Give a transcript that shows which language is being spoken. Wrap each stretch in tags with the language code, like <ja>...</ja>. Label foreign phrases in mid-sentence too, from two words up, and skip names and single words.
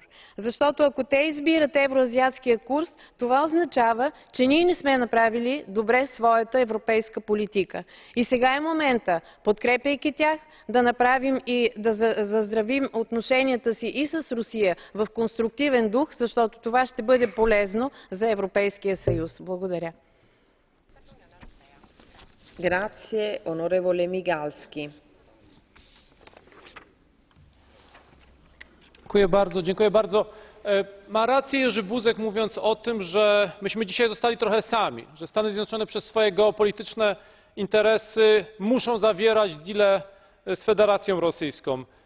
<bg>Защото ако те избират евроазиатския курс, това означава, че ние не сме направили добре своята европейска политика. И сега е момента, подкрепяйки тях, да направим и да заздравим отношенията си и с Русия в конструктивен дух, защото това ще бъде полезно за Европейския съюз. Благодаря.</bg> <it>Grazie, onorevole Migalski.</it> <pl>Dziękuję bardzo. Ma rację Jerzy Buzek, mówiąc o tym, że myśmy dzisiaj zostali trochę sami, że Stany Zjednoczone przez swoje geopolityczne interesy muszą zawierać deale z Federacją Rosyjską.</pl>